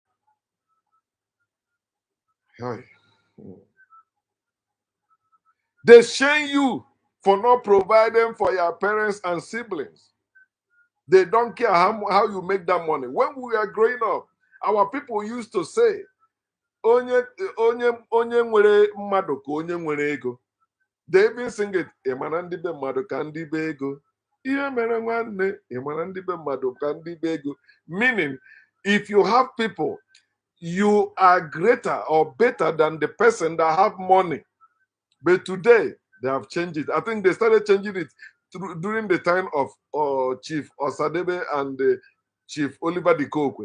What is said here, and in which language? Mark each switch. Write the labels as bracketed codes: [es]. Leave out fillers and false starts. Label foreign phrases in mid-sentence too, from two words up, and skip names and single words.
[en] They shame you for not providing for your parents and siblings. They don't care how you make that money. When we are growing up, our people used to say, [ig] onye nwere mmadụ ka onye nwere ego. [en] They even sing it, [ig] ịmana ndị be mmadụ ka ndị be ego. Ihe mere nwanne, ịmana ndị be mmadụ ka ndị be ego. [en] Meaning, if you have people, you are greater or better than the person that have money. But today, they have changed it. I think they started changing it during the time of Chief Osadebe and Chief Oliver Dikokwe.